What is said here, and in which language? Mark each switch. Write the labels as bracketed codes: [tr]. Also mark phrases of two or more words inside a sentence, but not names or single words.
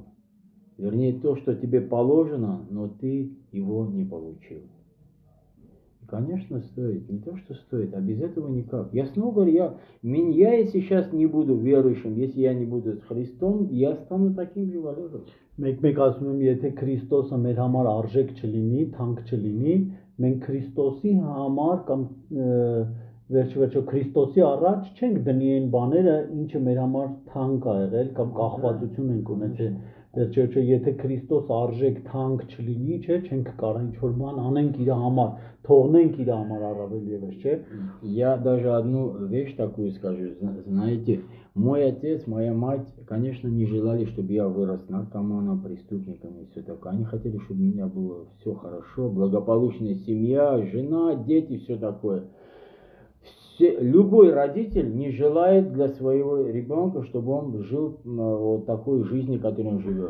[ru] Вернее, то, что тебе положено, но ты его не получил. Конечно, стоит. Не то, что стоит, а без этого никак. Я снова говорю, я если сейчас не буду верующим, если я не буду с Христом, я стану таким же Валером. [hy] Մեկ ասում եմ, եթե Քրիստոսը մեր համար արժեք չլինի, թանկ չլինի, մենք Քրիստոսի համար կամ վերջո Քրիստոսի առաջ չենք դնի այն բաները, ինչը մեր համար թանկ ա եղել կամ կախվածություն ենք ունեցել։ Վերջո եթե Քրիստոս արժեք թանկ չլինի, չէ, չենք կարող ինչ-որ բան անենք իր համար, թողնենք իր համար առավել եւս, չէ։ [ru] Я даже одну вещь такую скажу, знаете, мой отец, моя мать, конечно, не желали, чтобы я вырос наркоманом, преступником и все такое. Они хотели, чтобы у меня было все хорошо, благополучная семья, жена, дети, все такое. Любой родитель не желает для своего ребенка, чтобы он жил вот такой жизнью, которой он живет.